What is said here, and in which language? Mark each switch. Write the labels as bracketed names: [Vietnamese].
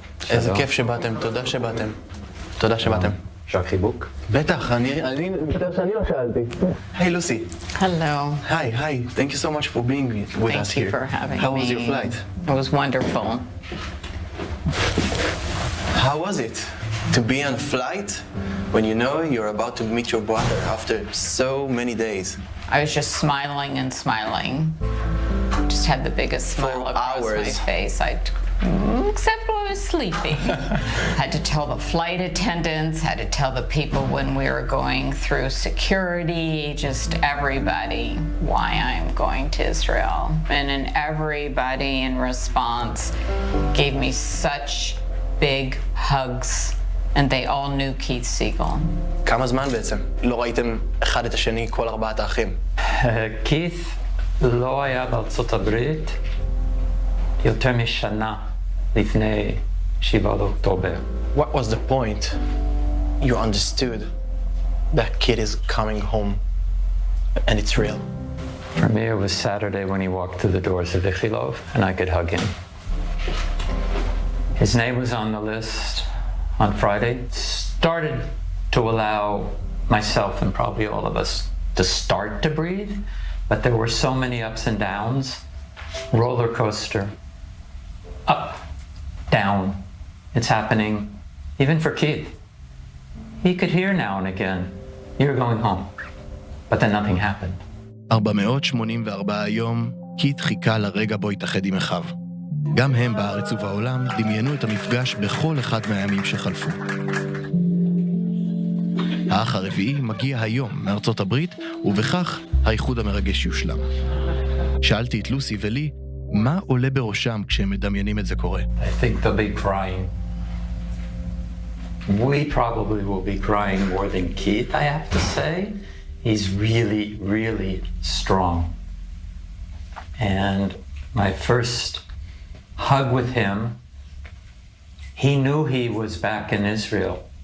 [Hebrew] איזה כיף שבאתם, תודה שבאתם. תודה שבאתם. אפשר חיבוק? בטח, אני בטח שאני לא שאלתי. [English] Hey Lucy. Hello. Hi. Thank you so much for being with us here. Thank you for having me. How was your flight? It was wonderful. How was it to be on flight when you know you're about to meet your brother after so many days? I was just smiling and smiling. Just had the biggest smile across my face. Except when I was sleeping. Had to tell the flight attendants, had to tell the people when we were going through security, just everybody, why I'm going to Israel. And then everybody in response gave me such big hugs, and they all knew Keith Siegel. [Hebrew] כמה זמן בעצם? לא ראיתם אחד את השני, כל ארבעת האחים? כית' לא היה בארצות הברית יותר משנה לפני 7 לאוקטובר. [English] What was the point you understood that kid is coming home and it's real? For me, it was Saturday when he walked through the doors of Ichilov and I could hug him. His name was on the list on Friday. Started to allow myself and probably all of us to start to breathe, but there were so many ups and downs. Roller coaster. Up, down. It's happening even for Keith. He could hear now and again, "You're going home." But then nothing happened. [Hebrew] 484 יום, קית' חיכה לרגע בו התאחד עם אחיו. גם הם בארץ ובעולם דמיינו את המפגש בכל אחד מהימים שחלפו. האח הרביעי מגיע היום מארצות הברית, ובכך האיחוד המרגש יושלם. שאלתי את לוסי ולי, מה עולה בראשם כשהם מדמיינים את זה קורה? [English] I think they'll be crying. We probably will be crying more than Keith, I have to say. He's really, really strong. And my first hug with him, he knew he was back in Israel.